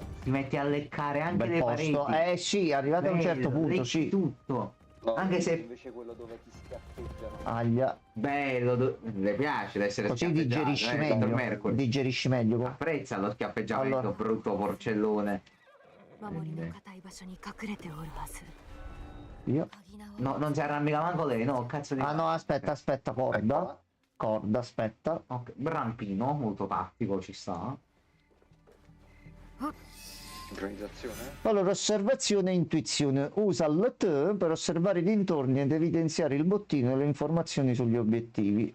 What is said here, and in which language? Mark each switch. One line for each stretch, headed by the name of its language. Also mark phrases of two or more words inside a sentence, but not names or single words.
Italian: Ti metti a leccare anche Bel le posto. pareti. Sì, arrivato a un certo Bello, punto, lecchi sì. tutto. No, Anche se invece quello dove ti schiaffeggiano. Aglia. bello, le piace essere Così schiaffeggiato, digerisci Dr. meglio. Mercury. Digerisci meglio. Apprezza lo schiaffeggiamento, Allora. brutto porcellone.
Japanese: 守りの固い場所に隠れておるはず
Italian: Io. No, non si arrammica manco lei, no, cazzo di... Ah no, aspetta, corda. Corda, aspetta. Ok, rampino, molto tattico, ci sta. Sincronizzazione? Allora, osservazione e intuizione. Usa l'T per osservare i dintorni ed evidenziare il bottino e le informazioni sugli obiettivi.